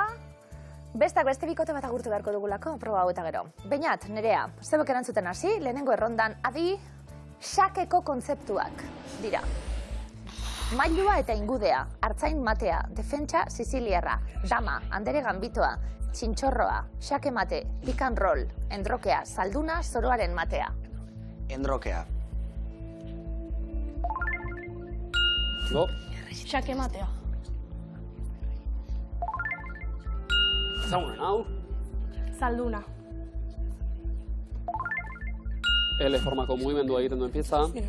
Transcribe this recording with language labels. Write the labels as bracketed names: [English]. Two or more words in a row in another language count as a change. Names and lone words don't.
[Basque] Bestak beste bikote bat agurtu beharko dugulako proba hau eta gero. Beñat, Nerea, zebok erantzuten hasi, lehenengo errondan adi, xakeko kontzeptuak dira. Mailua eta ingudea, hartzain matea, defentsa siciliarra, dama, andere gambitoa, txintxorroa, xake mate, [English] pick and roll, [Basque] endrokea, salduna, zoroaren matea. Endrokea. Go. Xake matea. Ezagunen, hau. Zalduna. L formako mugimendua egiten duen pieza.